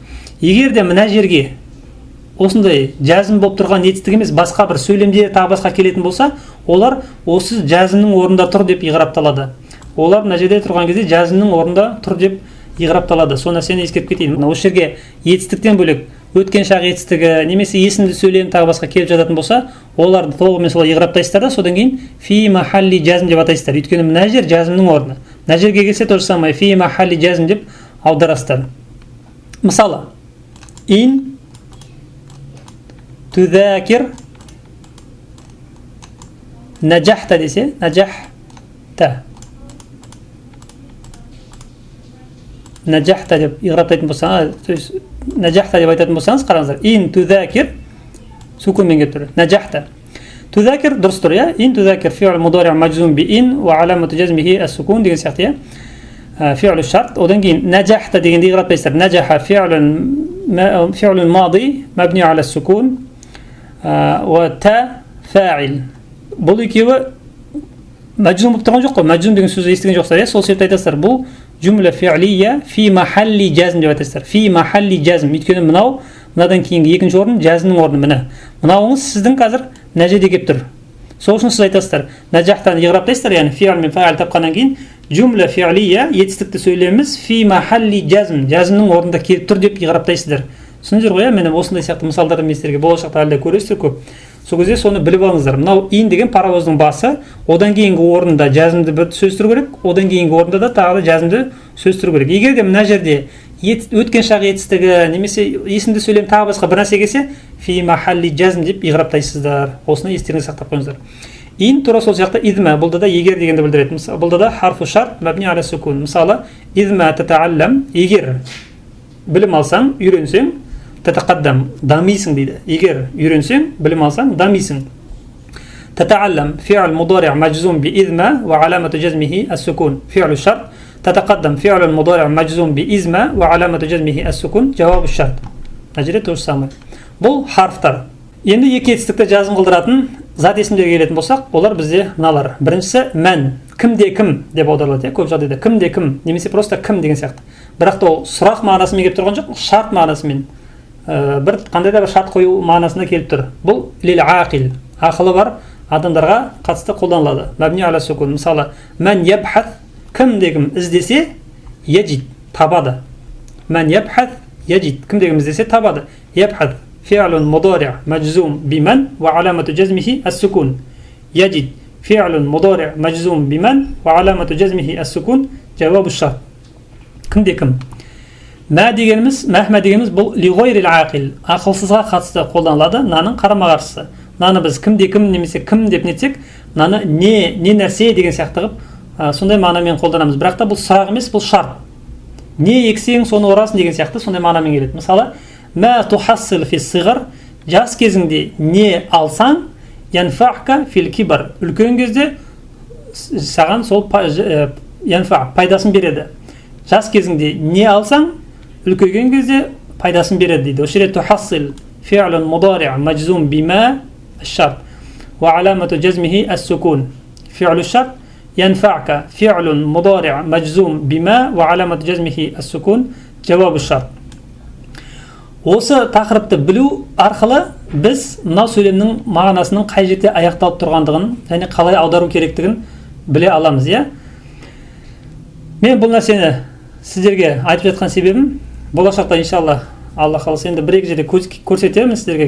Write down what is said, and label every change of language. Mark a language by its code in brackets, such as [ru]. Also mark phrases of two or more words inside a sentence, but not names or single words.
[kk] Егер де мына жерге осындай жазым болып тұрған етістік емес, басқа бір сөйлемде тағы басқа келетін болса, олар осы жазымның орнында тұр деп иғрапталады. Олар мына жерде тұрған кезде жазымның орнында тұр деп иғрапталады. Сол нәрсені ескеріп кетейін. Осы жерге етістіктен бөлек өткен шақ етістігі немесе есімді сөйлем тағы басқа келіп жататын болса, оларды толығымен солай иғраптайсыздар да, содан кейін [ar] في محل جزم [kk] деп атайсыздар. Өйткені мына жер жазымның орны. Мына жерге келсе [ru] то же самое [ar] في محل جزم [kk] деп аударасыздар. Мысалы, [ar] إن تذاكر نجحت [kk] десе, наджахта. Наджахта деп иғраптайтын болсаңыз, то есть наджахта деп айтатын болсаңыз, қараңыздар. [ar] إن تذاكر [kk] сукунмен келіп тұр. Наджахта. Тузакир дұрыс тұр, [ar] إن تذاكر فعل مضارع مجزوم بإن وعلامة جزمه السكون [kk] деген сияқты, [ar] فعل شرط. [kk] Одан кейін наджахта дегенде иғраптайсыздар. [ar] نجح فعل ماض مبني على السكون والتاء فاعل. [kk] Бұл екеуі маджзум болып тұрған жоқ қой. Маджзум деген сөзді естіген жоқсыздар, сол себепті айтасыздар. Бұл [ar] جملة فعلية في محل جزم [kk] деп айтасыздар. [ar] في محل جزم. [kk] Өйткені мынадан кейінгі екінші орын жазымның орны мына. Мынауыңыз сіздің қазір мына жерде келіп тұр. Сол үшін сіз айтасыздар. Наджахтаны иғраптайсыздар, яғни фи'л мен фа'ил тапқаннан кейін [ar] جملة فعلية [kk] етістікті сөйлеміміз [ar] في محل جزم, [kk] жазымның орнында келіп тұр деп иғраптайсыздар. Түсіндіңіздер ғой? Міне осындай сияқты мысалдарды мен сіздерге болашақта әлде көресіздер көп. Сол кезде соны біліп алыңыздар. Мынау ин деген паровоздың басы, одан кейінгі орында жазымды бір сөз тұру керек, одан кейінгі орында да тағы да жазымды сөз тұру керек. Егер де мына жерде өткен шақ етістігі немесе есімді сөйлем тағы басқа бір нәрсе келсе, [ar] في محل جزم [kk] деп иғраптайсыздар. Осыны естеріңізге сақтап қойыңыздар. Ин тура сол сияқты идма, бұлда да егер дегенді білдіреді. Бұлда да [ar] حرف شرط مبني على سكون. [kk] Мысалы, [ar] إذما تتعلم, [kk] егер білім алсаң, үйренсең, татақаддам, дамисың дейді. Егер үйренсең, білім алсаң, дамисың. [ar] تتعلم فعل مضارع مجزوم بإذما وعلامة جزمه السكون. فعل شرط. تتقدم فعل مضارع مجزوم بإذما وعلامة جزمه السكون. [kk] Жауабы шарт. Мына жерде [ru] то же самое. [kk] Бұл харфтар. Енді екі етістікті жазым қылдыратын зат есімдерге келетін болсақ, олар бізде мыналар. Біріншісі мән, кімде кім деп аударылады, көп жағдайда кімде кім немесе просто кім деген сияқты. Бірақ та ол сұрақ мағынасымен келіп тұрған жоқ, шарт мағынасымен. Бір қандай да бір шарт қою мағынасында келіп тұр. Бұл [ar] للعاقل, [kk] ақылы бар адамдарға қатысты қолданылады. Мабни аля сукун. Мысалы, [ar] من يبحث, [kk] кімде кім іздесе, яджид, табады. [ar] من يبحث، يجد, [kk] кімде кім іздесе, табады. [ar] Ябхат فعل مضارع مجزوم بمن وعلامة جزمه السكون. يجد فعل مضارع مجزوم بمن وعلامة جزمه السكون. جواب الشرط. [kk] Кімде кім? Мә дегеніміз, мәхмә дегеніміз бұл [ar] لغير العاقل, [kk] ақылсызға қатысты қолданылады, наның қарама қарсысы. Наны біз кімде кім немесе кім деп нетсек, наны не нәрсе деген сияқты қылып, сондай мағынамен қолданамыз. Бірақ та бұл сұрақ емес, бұл шарт. не ексең соны орасың деген сияқты сондай мағынамен келеді. Мысалы, [ar] ما تحصل في الصغر, [kk] жас кезіңде не алсаң, [ar] ينفعك في الكبر, [kk] үлкен кезде саған сол янфа пайдасын береді. Жас кезіңде не алсаң, үлкейген кезде пайдасын береді дейді. Осы жерде [ar] تحصل فعل مضارع مجزوم بما الشرط وعلامة جزمه السكون. فعل الشرط ينفعك فعل مضارع مجزوم بما وعلامة جزمه السكون جواب الشرط. [kk] Осы тақырыпты білу арқылы біз мына сөйлемнің мағынасының қай жерде аяқталып тұрғандығын және қалай аудару керектігін біле аламыз, иә? Мен бұл нәрсені сіздерге айтып жатқан себебім, болашақта иншалла Алла қаласа енді бір-екі жерде көрсетемін сіздерге.